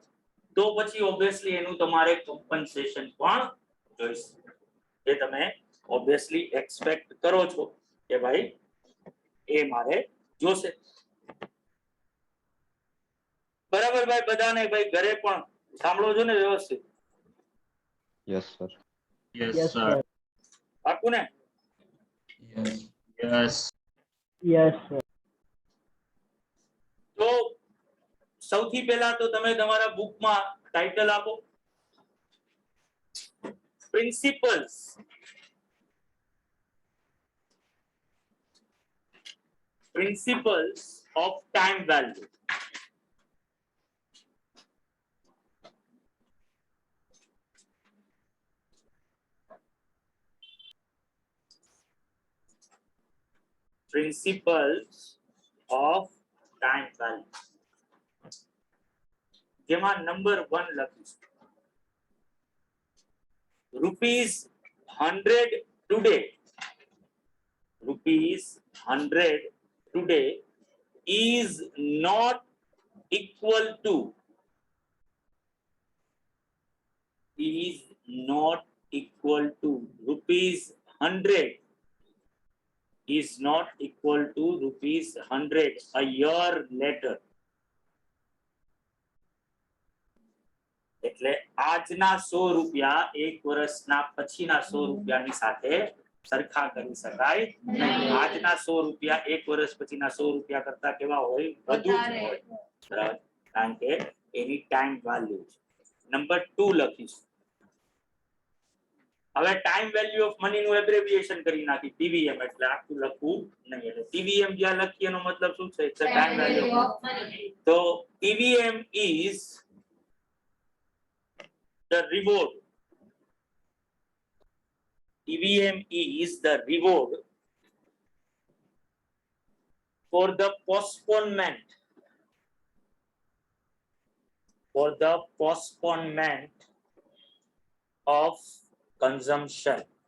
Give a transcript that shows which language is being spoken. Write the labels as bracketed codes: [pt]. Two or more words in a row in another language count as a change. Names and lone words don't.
[gu] તો પછી ઓબ્વિયસલી એનું તમારે કમ્પન્સેશન પણ જોઈશે, જે તમે ઓબ્વિયસલી એક્સપેક્ટ કરો છો કે ભાઈ એ મારે જોશે. બરાબર ભાઈ? બધાને ભાઈ ઘરે પણ સાંભળો છો ને વ્યવસ્થિત? [en] yes sir. Yes, sir. [gu] પાકું ને? [en] Yes. Yes, sir. [gu] તો સૌથી પહેલા તો તમે તમારા બુકમાં ટાઇટલ આપો, [en] principles of time value. Principles of time value. [gu] જેમાં નંબર 1 લખીશું. [en] rupees 100 today. Rupees 100 today is not equal to rupees 100 is not equal to rupees 100 a year later. [gu] એટલે આજના 100 રૂપિયા 1 વર્ષના પછીના 100 રૂપિયાની સાથે સરખા કરી શકાય નહીં. આજના 100 રૂપિયા 1 વર્ષ પછીના 100 રૂપિયા કરતા કેવા હોય? વધુ હોય. બરાબર. કારણ કે એની [en] time value [gu] છે. નંબર 2 લખીશું. હવે [en] time value of money [gu] નું એબ્રેવિએશન કરી નાખી, TVM, એટલે આખું લખવું નહીં. એટલે TVM જ્યાં લખીએ એનો મતલબ શું છે? [en] time value of money. તો TVM is the reward. TVM is the reward for the postponement of consumption.